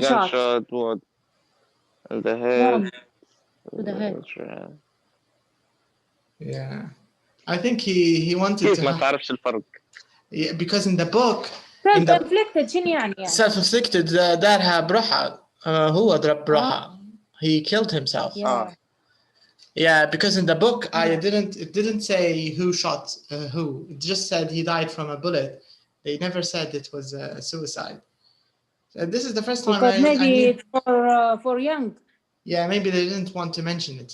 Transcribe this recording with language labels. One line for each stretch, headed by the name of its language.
English: gunshot wound to the head. To the head. Yeah. I think he wanted
Arabic: كيف
English: to.
Arabic: ما تعرفش الفرق؟
English: Yeah, because in the book.
Arabic: Self-inflicted شنو يعني؟ Self-inflicted دارها بروحها. هو ضرب بروحها.
English: He killed himself. Yeah. Yeah, because in the book it didn't say who shot who. It just said he died from a bullet. They never said it was a suicide. This is the first time because maybe it's for young. Yeah, maybe they didn't want to mention it.